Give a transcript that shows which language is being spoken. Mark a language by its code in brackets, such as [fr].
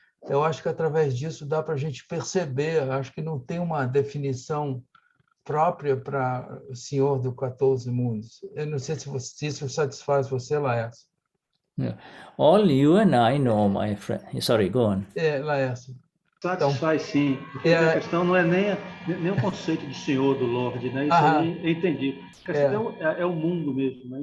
[pt] Eu acho que através disso dá para a gente perceber, acho que não tem uma definição própria para o Senhor do 14 mundos. Eu não sei se isso satisfaz você, Laércio. [en] Yeah. All you and I know, my friend. Sorry, go on. [pt] Laércio. Satisfaz sim, porque a questão não é nem o conceito do Senhor, do Lorde, né? Isso aí eu entendi. A questão é o mundo mesmo, né?